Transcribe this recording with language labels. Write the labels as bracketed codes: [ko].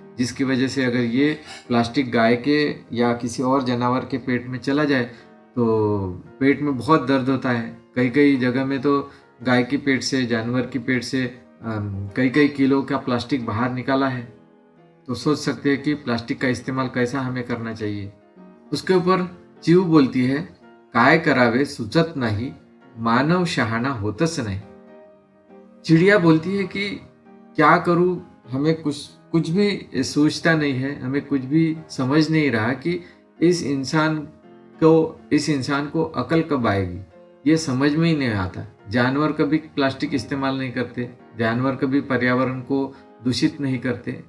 [hi] जिसकी वजह से अगर ये प्लास्टिक गाय के या किसी और जानवर के पेट में चला जाए तो पेट में बहुत दर्द होता है. कई कई जगह में तो गाय के पेट से, जानवर की पेट से कई कई किलो का प्लास्टिक बाहर निकाला है. तो सोच सकते हैं कि प्लास्टिक का इस्तेमाल कैसा हमें करना चाहिए. [mr] उसके ऊपर चिऊ बोलती है, काय करावे सुचत नाही, मानव शहाणा होतच नाही. [hi] चिड़िया बोलती है कि क्या करूं, हमें कुछ भी सोचता नहीं है, हमें कुछ भी समझ नहीं रहा कि इस इंसान को अकल कब आएगी. ये समझ में ही नहीं आता. जानवर कभी प्लास्टिक इस्तेमाल नहीं करते, जानवर कभी पर्यावरण को दूषित नहीं करते.